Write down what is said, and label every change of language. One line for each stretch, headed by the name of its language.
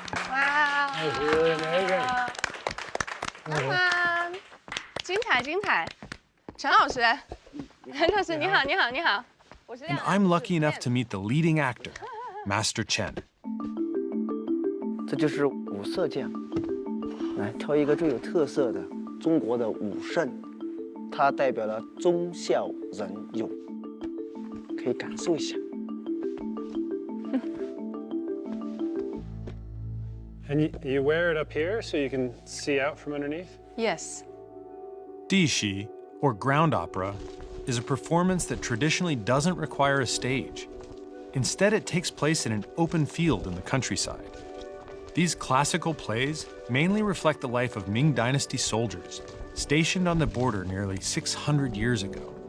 English: Wow. That was really amazing. Come on.
Chinese: 精彩精彩。陈老师，陈老师你好你好你好，我是
English: And I'm lucky enough to meet the leading actor, Master Chen.
Chinese: 这就是五色匠，来挑一个最有特色的中国的武圣，它代表了忠孝仁勇，可以感受一下。
English: And you wear it up here so you can see out from underneath? Yes. Dishi, or ground opera, is a performance that traditionally doesn't require a stage. Instead, it takes place in an open field in the countryside. These classical plays mainly reflect the life of Ming Dynasty soldiers stationed on the border nearly 600 years ago.